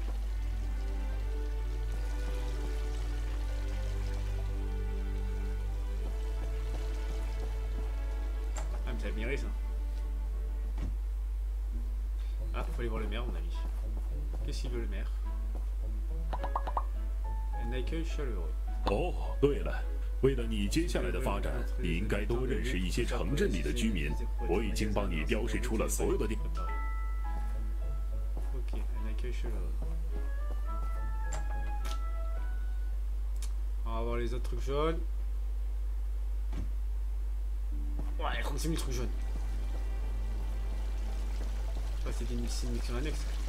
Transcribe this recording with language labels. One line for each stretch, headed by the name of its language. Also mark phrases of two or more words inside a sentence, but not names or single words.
French: Ah, mais c'est admiré ça. Ah, faut aller voir le maire, mon ami. Qu'est-ce qu'il veut le maire? Un accueil chaleureux.
Chinese: 哦，对了，为了你接下来的发展，你应该多认识一些城镇里的居民。我已经帮你标示出了所有的地。
French: Ok, un accueil chaleureux. les autres trucs jaunes. Ouais, 36 000 trucs jaunes. Ouais, c'est une mission annexe.